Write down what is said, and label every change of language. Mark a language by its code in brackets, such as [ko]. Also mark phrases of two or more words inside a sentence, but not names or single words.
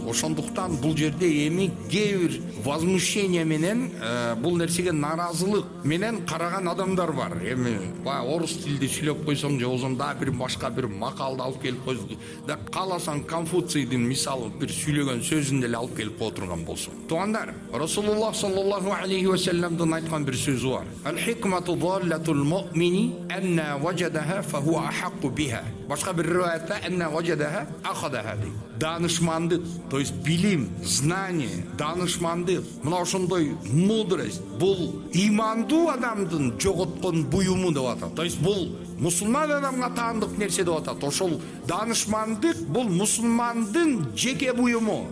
[ky] Ошондуктан бул жерде эми кээ бир возмущение менен бул нерсеге наразылык менен караган адамдар бар. Эми орус тилде сүйлөп койсоң же болбосо дагы бир башка бир макалды алып келип койсоң да кааласаң Конфуцийдин мисалы бир сүйлөгөн сөзүн деле алып келип кое турган болсоң. Туугандар, Расулуллах [ar] صلى الله عليه و [ky] салламдын айткан бир сөзү бар. [ar] الحكمة ضالة المؤمن أنى وجدها فهو أحق بها. [ky] Башка бир риваятта [ar] أنى وجدها أخذها [ky] дейт. Данышмандык, [ru] то есть [ky] билим, знание, данышмандык, мына ошондой мудрость бул имандуу адамдын жоготкон буюму деп атат. [ru] То есть [ky] бул мусулман адамга таандык нерсе деп атат. Ошол данышмандык бул мусулмандын жеке буюму.